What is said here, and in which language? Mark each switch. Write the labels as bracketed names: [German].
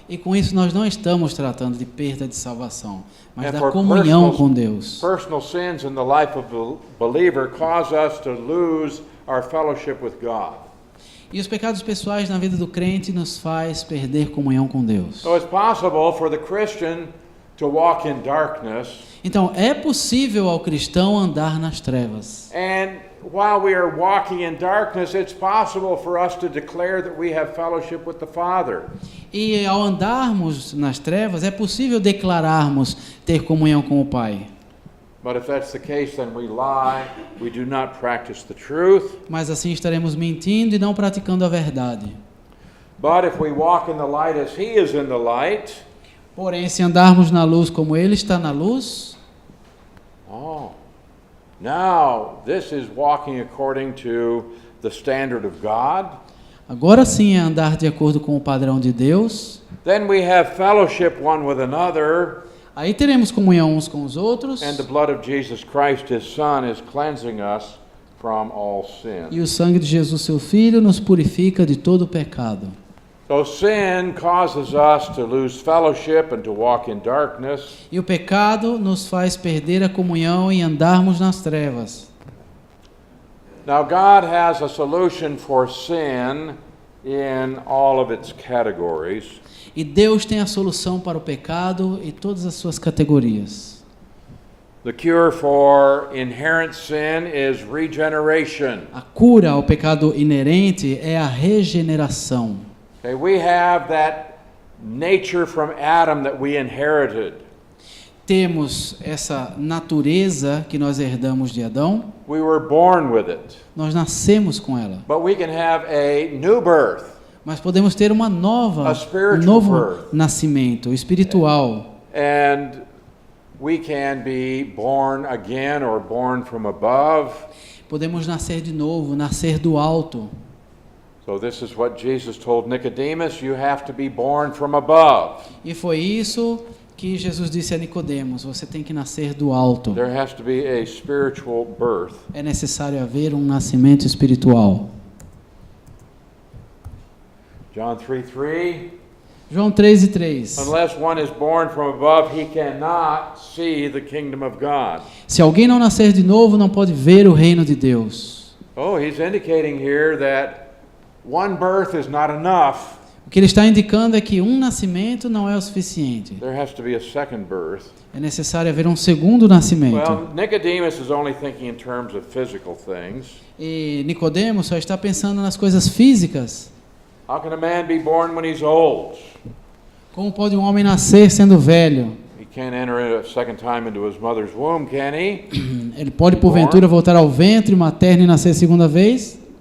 [Portuguese] E com isso nós não estamos tratando de perda de salvação, mas [English] And [Portuguese] da [English] for [Portuguese] comunhão com Deus. [English] Personal sins in the life of the believer cause us to lose our fellowship with God. [Portuguese] E os pecados pessoais na vida do crente nos faz perder comunhão com Deus. [English] So it's possible for the Christian to walk in darkness, [Portuguese] Então, é possível ao cristão andar nas trevas. [English] and while we are walking in darkness, it's possible for us to declare that we have fellowship with the Father. [Portuguese] E ao andarmos nas trevas, é possível declararmos ter comunhão com o Pai. [English] But if that's the case, then we lie, we do not practice the truth. [Portuguese] Mas assim estaremos mentindo e não praticando a verdade. [English] But if we walk in the light as He is in the light, [Portuguese] Porém, se andarmos na luz como Ele está na luz, [English] now this is walking according to the standard of God. [Portuguese] agora sim é andar de acordo com o padrão de Deus. [English] Then we have fellowship one with another, [Portuguese] Aí teremos comunhão uns com os outros. [English] and the blood of Jesus Christ, His Son, is cleansing us from all sin. [Portuguese] E o sangue de Jesus, seu Filho, nos purifica de todo o pecado. [English] So sin causes us to lose fellowship and to walk in darkness. [Portuguese] E o pecado nos faz perder a comunhão e andarmos nas trevas. [English] Now God has a solution for sin in all of its categories. [Portuguese] E Deus tem a solução para o pecado e todas as suas categorias. [English] The cure for inherent sin is regeneration. [Portuguese] A cura ao pecado inerente é a regeneração. [English] Okay, we have that nature from Adam that we inherited. [Portuguese] Temos essa natureza que nós herdamos de Adão, [English] We were born with it. [Portuguese] nós nascemos com ela. [English] But we can have a new birth. [Portuguese] Mas podemos ter uma [English] A spiritual [Portuguese] um novo [English] birth. [Portuguese] nascimento espiritual. [English] And we can be born again or born from above. [Portuguese] Podemos nascer de novo, nascer do alto. [English] So this is what Jesus told Nicodemus, you have to be born from above. [Portuguese] E foi isso que Jesus disse a Nicodemos, você tem que nascer do alto. [English] There has to be a spiritual birth. [Portuguese] É necessário haver um nascimento espiritual. [English] John 3:3. [Portuguese] João 3:3. [English] Unless one is born from above, he cannot see the kingdom of God. [Portuguese] Se alguém não nascer de novo, não pode ver o reino de Deus. [English] Oh, he's indicating here that one birth is not enough. [Portuguese] O que ele está indicando é que um nascimento não é o suficiente. [English] There has to be a second birth. [Portuguese] É necessário haver um segundo nascimento. [English] Well, Nicodemus is only thinking in terms of physical things. [Portuguese] E Nicodemos só está pensando nas coisas físicas. [English] How can a man be born when he's old? [Portuguese] Como pode um homem nascer sendo velho? [English] He can't enter a second time into his mother's womb, can he? [Portuguese] Ele pode porventura voltar ao ventre materno e nascer segunda vez?